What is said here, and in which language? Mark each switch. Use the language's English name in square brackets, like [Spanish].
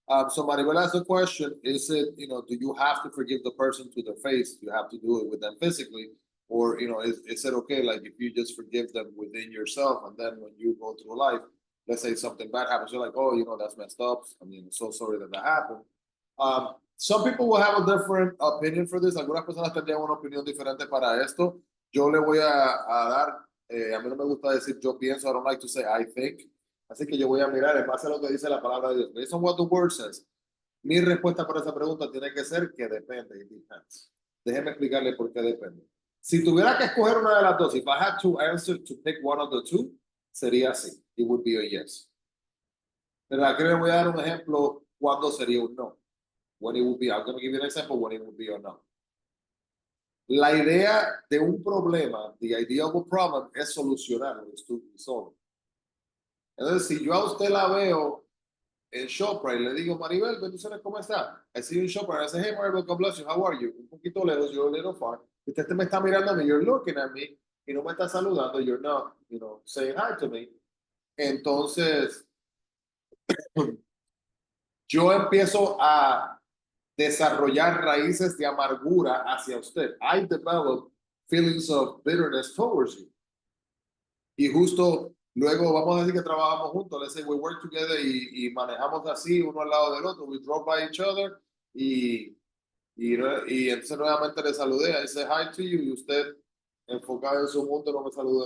[English] So Maribel asked the question, is it, do you have to forgive the person to their face? You have to do it with them physically? Or, is it okay, like if you just forgive them within yourself and then when you go through life, let's say something bad happens, you're like, oh, that's messed up. I mean, I'm so sorry that happened. Some people will have a different opinion for this. [Spanish] Algunas personas tendrían una opinión diferente para esto. Yo le voy a dar, a mí no me gusta decir yo pienso, [English] I don't like to say I think. [Spanish] Así que yo voy a mirar en base a lo que dice la palabra de Dios. [English] Based on what the word says. [Spanish] Mi respuesta para esa pregunta tiene que ser que depende. [English] It depends. [Spanish] Déjeme explicarle por qué depende. Si tuviera que escoger una de las dos, [English] if I had to answer to pick one of the two, [Spanish] sería así. [English] It would be a yes. [Spanish] Pero aquí le voy a dar un ejemplo cuando sería un no. [English] When it would be, I'm going to give you an example when it would be or no. [Spanish] La idea de un problema, [English] the idea of a problem, [Spanish] es solucionarlo, es [English] to resolve. [Spanish] Entonces, si yo a usted la veo en ShopRite, le digo, Maribel, bendiciones, ¿cómo está? [English] I see you in ShopRite. I say, hey, Maribel, God bless you, how are you? [Spanish] Un poquito lejos, [English] you're a little far. [Spanish] Usted me está mirando a mí, [English] you're looking at me, [Spanish] y no me está saludando, [English] you're not, saying hi to me. [Spanish] Entonces, yo empiezo a desarrollar raíces de amargura hacia usted. [English] I develop feelings of bitterness towards you. [Spanish] Y justo luego vamos a decir que trabajamos juntos. [English] Let's say we work together [Spanish] y manejamos así uno al lado del otro. [English] We drove by each other [Spanish] y entonces nuevamente le saludé. [English] I say hi to you [Spanish] y usted enfocado en su mundo no me saludó.